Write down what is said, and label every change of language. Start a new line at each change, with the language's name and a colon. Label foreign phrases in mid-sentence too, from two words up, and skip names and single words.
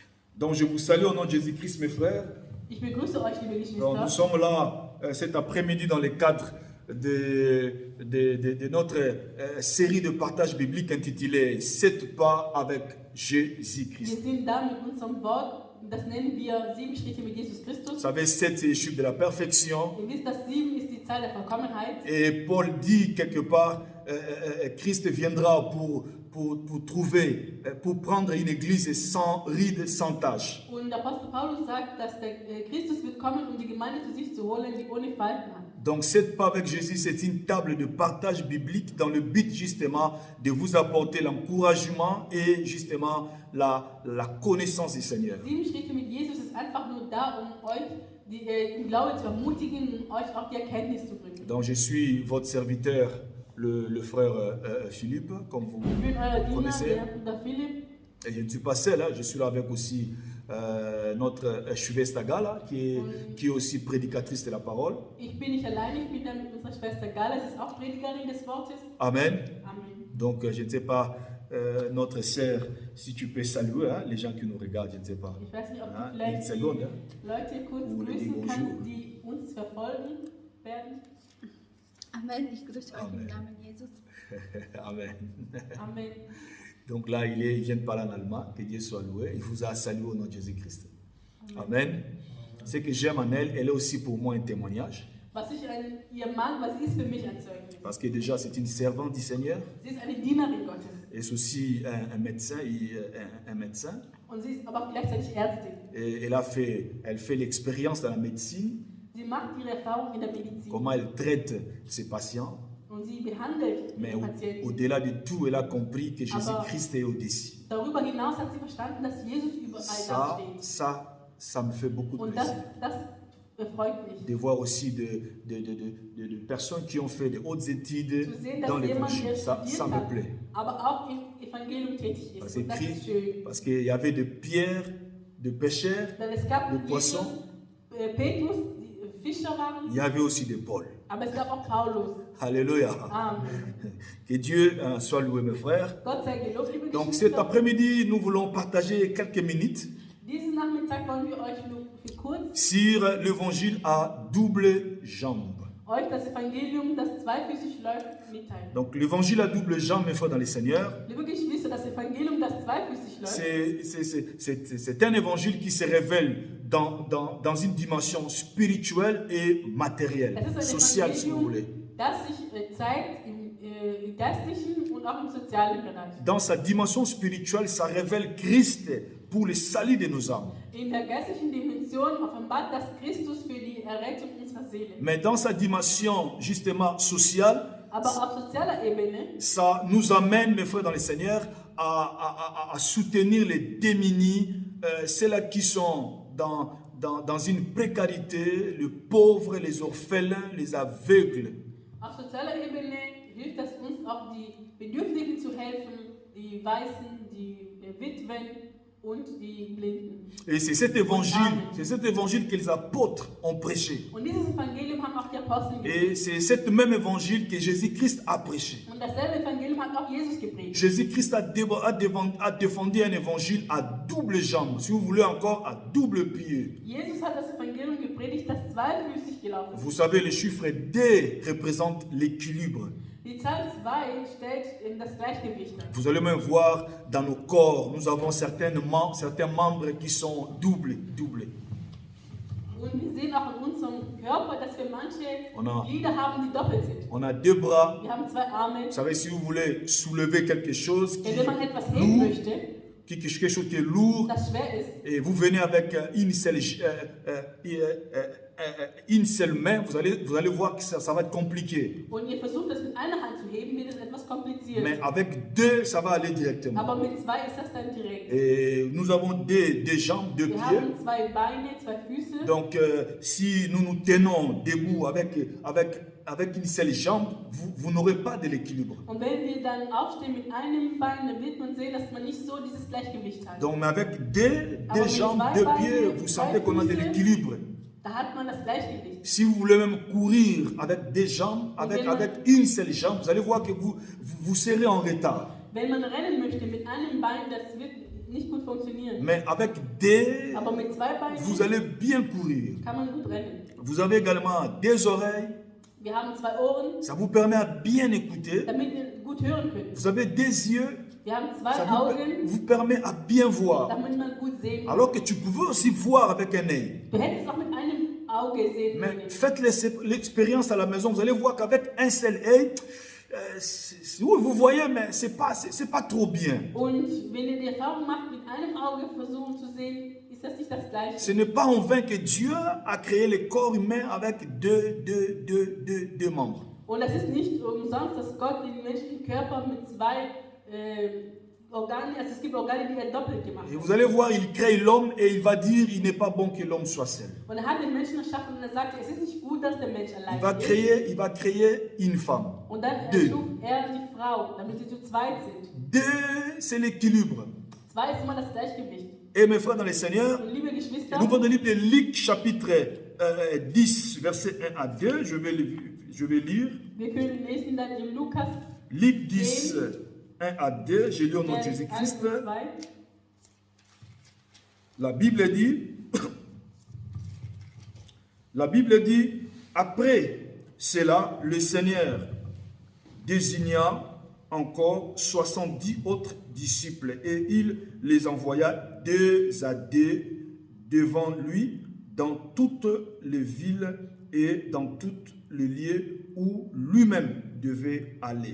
French: Donc je vous salue au nom de Jésus-Christ, mes frères.
German: Ich begrüße euch, liebe
French: Donc, nous
German: Geschwister.
French: sommes là cet après-midi dans le cadre de notre série de partage biblique intitulée 7 pas avec
German: Wir
French: Jésus-Christ.
German: sind da mit unserem Wort, das nennen wir 7 Schritte mit Jesus
French: Vous
German: Christus.
French: savez, 7 c'est le chiffre de la perfection.
German: Ihr wisst, dass 7 ist die Zahl der Vollkommenheit.
French: Et Paul dit quelque part, Christ viendra pour trouver, pour prendre une église sans ride, sans tache.
German: Und der Apostel Paulus sagt, dass der Christus wird kommen, um die Gemeinde zu sich zu holen, die ohne Falten hat.
French: Donc, 7 pas avec Jésus, c'est une table de partage biblique dans le but justement de vous apporter l'encouragement et justement la connaissance du Seigneur.
German: 7 Schritte mit Jesus ist einfach nur da, um euch im Glauben zu ermutigen und euch auch die Erkenntnis zu bringen.
French: Donc, je suis votre serviteur, le frère Philippe, comme vous
German: Ich bin euer Diener,
French: connaissez.
German: der Bruder Philipp.
French: Et je ne suis pas seul, hein, je suis là avec aussi notre Chuveste Agala, qui est aussi prédicatrice de la parole.
German: Ich bin nicht alleine, ich bin da mit unserer Schwester Gala, sie ist auch Predigerin des Wortes. Amen. Amen.
French: Donc, je ne sais pas, notre sœur, si tu peux saluer hein, les gens qui nous regardent, je ne sais pas.
German: Ich weiß nicht, ob
French: Hein,
German: du
French: une
German: vielleicht
French: seconde.
German: die
French: Hein.
German: Leute kurz Oder die grüßen
French: Bonjour.
German: kannst, die uns verfolgen werden. Amen. Ich grüße euch Amen. im Namen Jesus. Amen. Amen.
French: Donc là, il vient de parler en allemand, que Dieu soit loué. Il vous a salué au nom de Jésus-Christ. Amen. Ce que j'aime en elle, elle est aussi pour moi un témoignage.
German: Was ich an ihr mag, was sie ist für mich ein Zeugnis.
French: Parce que déjà, c'est une servante du Seigneur.
German: Sie ist eine Dienerin Gottes.
French: Et c'est aussi un médecin. Un médecin.
German: Und sie ist aber auch gleichzeitig Ärztin.
French: Et elle fait l'expérience dans la médecine,
German: Sie macht ihre Erfahrung in der Medizin.
French: comment elle traite ses patients.
German: Und sie behandelt
French: Mais
German: ihre Patienten.
French: au-delà de tout, elle a compris que Jésus-Christ est au-dessus.
German: Darüber hinaus hat sie verstanden, dass Jesus überall
French: Ça,
German: dasteht.
French: ça me fait beaucoup de
German: Und
French: plaisir.
German: das erfreut mich.
French: De voir aussi de personnes qui ont fait de hautes études
German: Zu sehen,
French: dans
German: dass jemand,
French: l'évangile.
German: der
French: Ça
German: studiert
French: me
German: hat,
French: plaît.
German: aber auch im Evangelium tätig
French: Parce
German: ist. Und das ist schön.
French: parce qu'il y avait de pierres, de pêcheurs,
German: Denn es gab
French: de
German: Jesus,
French: poissons,
German: Petrus, die Fischer waren,
French: il y avait aussi de Paul.
German: aber es gab auch Paulus. Alléluia. Amen.
French: Que Dieu soit loué, mes frères.
German: Gott sei gelobt, liebe
French: Donc cet
German: Geschwister.
French: après-midi, nous voulons partager quelques minutes
German: Diesen Nachmittag wollen wir euch nur für kurz
French: sur l'évangile à double jambe.
German: euch das Evangelium, das zweifüßig läuft, mitteilen.
French: Donc l'évangile à double jambe, mes frères dans le Seigneur,
German: Liebe Geschwister, das Evangelium, das zweifüßig läuft,
French: c'est un évangile qui se révèle dans une dimension spirituelle et matérielle,
German: es ist ein
French: sociale si vous voulez.
German: Evangelium, das sich zeigt im geistlichen und auch im sozialen Bereich.
French: Dans sa dimension spirituelle, ça révèle Christ pour le salut de nos âmes.
German: In der geistlichen Dimension offenbart das Christus für die Errettung unserer Seele.
French: Mais dans sa dimension justement sociale,
German: Aber auf sozialer Ebene
French: ça nous amène, mes frères dans le Seigneur, à soutenir les démunis, ceux-là qui sont dans une précarité, les pauvres, les orphelins, les aveugles.
German: Auf sozialer Ebene hilft es uns auch, die Bedürftigen zu helfen, die Weißen, die Witwen und die Blinden.
French: Et c'est cet évangile que les apôtres ont prêché.
German: Und dieses Evangelium haben auch die Apostel
French: Et
German: gepredigt.
French: c'est cet même évangile que Jésus-Christ a prêché.
German: Und dasselbe Evangelium hat auch Jesus gepredigt.
French: Jésus-Christ a défendu un évangile à double jambe, si vous voulez encore à double pied.
German: Jesus hat das Evangelium gepredigt, das zweifüßig gelaufen ist.
French: Vous savez, le chiffre 2 représente l'équilibre.
German: Die Zahl 2 stellt das Gleichgewicht dar.
French: Vous allez même voir dans nos corps, nous avons certains membres qui sont doubles.
German: Und wir sehen auch in unserem Körper, dass wir manche
French: On a-
German: Glieder haben, die doppelt sind.
French: On a 2 bras.
German: Wir haben 2 Arme.
French: Vous savez, si vous voulez soulever quelque chose qui
German: Wenn man etwas
French: est
German: heben
French: lourd,
German: möchte,
French: quelque chose qui est lourd,
German: das schwer ist,
French: et vous venez avec une seule main, vous allez voir que ça va être compliqué.
German: und ihr versucht das mit einer Hand zu heben, wird es etwas kompliziert.
French: Mais avec 2, ça va aller directement.
German: Aber mit 2 ist das dann direkt.
French: Et nous avons des jambes, 2
German: Wir
French: pieds.
German: haben 2 Beine, 2 Füße.
French: Donc, si nous nous tenons debout avec une seule jambe, vous n'aurez pas de l'équilibre.
German: Und wenn wir dann aufstehen mit einem Bein, dann wird man sehen, dass man nicht so dieses Gleichgewicht hat.
French: Donc, mais avec deux
German: Aber mit
French: jambes,
German: 2
French: 2 pieds,
German: Beinen,
French: vous
German: 2
French: sentez qu'on a de
German: Füße,
French: l'équilibre.
German: da hat man das Gleichgewicht.
French: Si vous voulez même courir avec des jambes, avec une seule jambe, vous allez voir que vous serez en retard.
German: Wenn man rennen möchte mit einem Bein, das wird nicht gut funktionieren.
French: Mais avec des,
German: Aber mit zwei
French: vous
German: Beinen
French: allez bien courir.
German: kann man gut rennen.
French: Vous avez également des oreilles.
German: Wir haben zwei Ohren,
French: Ça vous permet à bien écouter.
German: damit wir gut hören können.
French: Vous avez des yeux.
German: Wir haben
French: Ça
German: zwei
French: vous,
German: Augen,
French: vous permet à bien voir.
German: damit man gut sehen kann.
French: Alors que tu pouvais aussi voir avec un œil.
German: Du hättest auch mit einem Auge sehen
French: Mais
German: können.
French: faites l'expérience à la maison. Vous allez voir qu'avec un seul œil, oui, vous voyez, mais c'est pas trop bien.
German: Und wenn ihr die Erfahrung macht, mit einem Auge versuchen zu sehen, ist das nicht das Gleiche.
French: Ce n'est pas en vain que Dieu a créé le corps humain avec deux membres.
German: Und das ist nicht umsonst, dass Gott den menschlichen Körper mit zwei Organen, also es gibt Organe, die er doppelt gemacht
French: Et
German: hat.
French: vous allez voir, il crée l'homme et il va dire, il n'est pas bon que l'homme soit seul.
German: Und er hat den Menschen erschaffen und er sagt, es ist nicht gut, dass der Mensch
French: Il
German: allein
French: va
German: ist.
French: créer une femme.
German: Und dann
French: Deux.
German: erschuf er die Frau, damit sie zu zweit sind.
French: Deux, c'est l'équilibre.
German: Zwei ist immer das Gleichgewicht.
French: Et mes frères dans le Seigneur,
German: Und liebe Geschwister,
French: nous prenons le livre de Luc chapitre 10, verset 1 à 2. Je vais lire.
German: wir können lesen dann in Lukas
French: Luc 10, 1 à 2. Je lis au nom de
German: Vers 1
French: Jésus-Christ.
German: und 2.
French: La Bible dit, après cela, le Seigneur désigna encore 70 autres disciples et il les envoya deux à deux devant lui dans toutes les villes et dans tous les lieux où lui-même devait aller.